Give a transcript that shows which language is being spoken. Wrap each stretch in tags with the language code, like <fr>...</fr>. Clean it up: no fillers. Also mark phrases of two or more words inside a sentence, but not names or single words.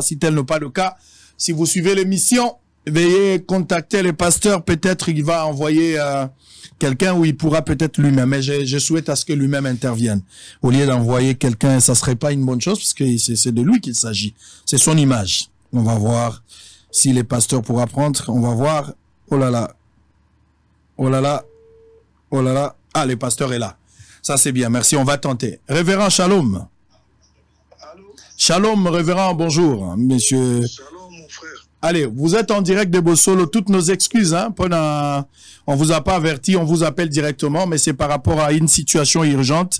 <fr>Si tel n'est pas le cas, si vous suivez l'émission, veuillez contacter le pasteur. Peut-être il va envoyer quelqu'un où il pourra peut-être lui-même. Mais je souhaite à ce que lui-même intervienne. Au lieu d'envoyer quelqu'un, ça serait pas une bonne chose parce que c'est de lui qu'il s'agit. C'est son image. On va voir si le pasteur pourra prendre. On va voir. Oh là là. Oh là là. Oh là là. Ah, le pasteur est là. Ça, c'est bien. Merci. On va tenter. Révérend Shalom. Allô? Shalom, révérend. Bonjour, monsieur. Shalom, mon frère. Allez, vous êtes en direct de Bossolo. Toutes nos excuses, hein. On vous a pas averti, on vous appelle directement, mais c'est par rapport à une situation urgente.</fr>